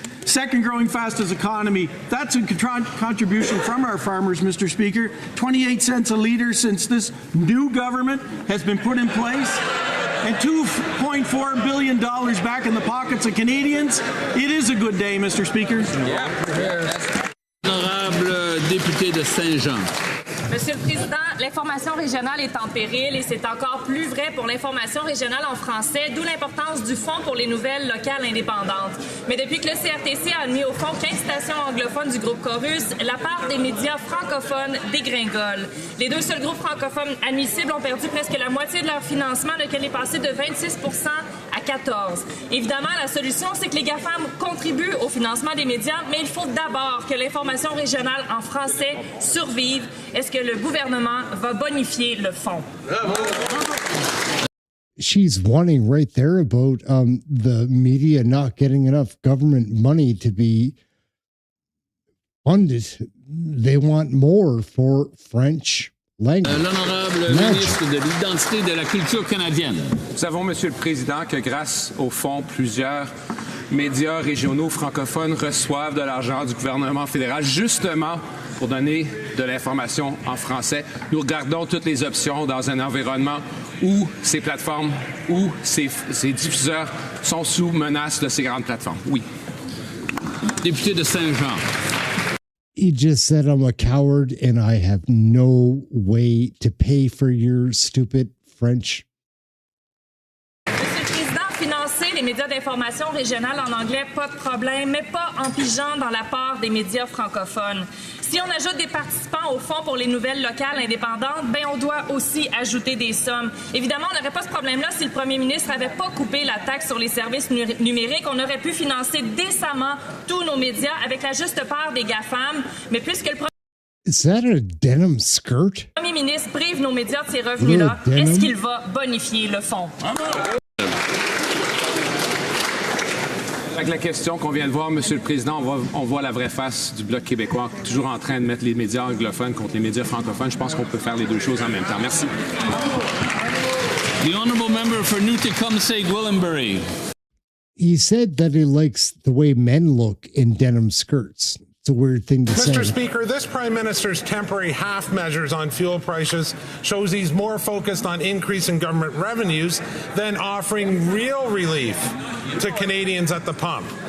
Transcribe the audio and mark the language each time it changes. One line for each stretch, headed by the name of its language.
English: Second growing fastest economy. That's a contribution from our farmers, Mr. Speaker. 28 cents a litre since this new government has been put in place. And $2.4 billion back in the pockets of Canadians. It is a good day, Mr. Speaker.
French: Honorable député de Saint-Jean. Monsieur le Président, l'information régionale est en péril et c'est encore plus vrai pour l'information régionale en français, d'où l'importance du Fonds pour les nouvelles locales indépendantes. Mais depuis que le CRTC a admis au fond 15 stations anglophones du groupe Chorus, la part des médias francophones dégringole. Les deux seuls groupes francophones admissibles ont perdu presque la moitié de leur financement, lequel est passé de 26 à 14 %. Évidemment, la solution, c'est que les GAFAM contribuent au financement des médias, mais il faut d'abord que l'information régionale en français survive. Est-ce que le gouvernement va bonifier le fonds?
English: She's warning right there about the media not getting enough government money to be funded. They want more for French language.
French: L'honorable ministre de l'Identité et de la Culture canadienne. Nous savons, Monsieur le Président, que grâce au fonds, plusieurs médias régionaux francophones reçoivent de l'argent du gouvernement fédéral justement pour donner de l'information en français. Nous regardons toutes les options dans un environnement où ces plateformes, où ces diffuseurs sont sous menace de ces grandes plateformes. Oui. député de Saint-Jean.
English: He just said I'm a coward and I have no way to pay for your stupid French.
French: Financer les médias d'information régionale en anglais, pas de problème, mais pas en pigeant dans la part des médias francophones. Si on ajoute des participants au fonds pour les nouvelles locales indépendantes, ben on doit aussi ajouter des sommes. Évidemment, on n'aurait pas ce problème-là si le premier ministre n'avait pas coupé la taxe sur les services numériques. On aurait pu financer décemment tous nos médias avec la juste part des GAFAM, mais puisque le
English: Is that a denim skirt?
French: premier ministre prive nos médias de ces revenus-là, est-ce qu'il va bonifier le fonds? Avec la question qu'on vient de voir, Monsieur le Président, on voit la vraie face du Bloc québécois, toujours en train de mettre les médias anglophones contre les médias francophones. Je pense qu'on peut faire les deux choses en même temps. Merci.
English: The honourable member for Newtecomseh-Gwillimbury. He said that he likes the way men look in denim skirts. It's a weird thing to say. Mr. Speaker, this Prime Minister's temporary half measures on fuel prices shows he's more focused on increasing government revenues than offering real relief to Canadians at the pump.